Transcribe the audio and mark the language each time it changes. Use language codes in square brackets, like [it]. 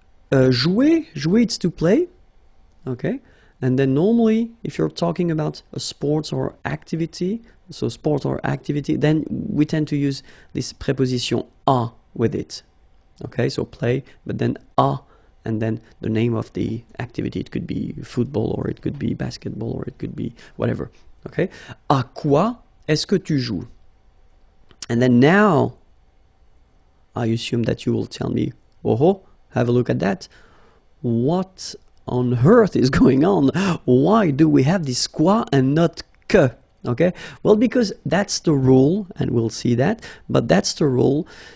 [en] Jouer, it's to play, okay? And then normally, if you're talking about a sports or activity, so sport or activity, then we tend to use this preposition à with it. Okay, so play, but then à, and then the name of the activity. It could be football, or it could be basketball, or it could be whatever. [fr] Okay, à quoi est-ce que tu joues? [en] And then now, I assume that you will tell me, oh, have a look at that. What on earth is going on? Why do we have this quoi and not que? Okay, well, because that's the rule, and we'll see that, but that's the rule.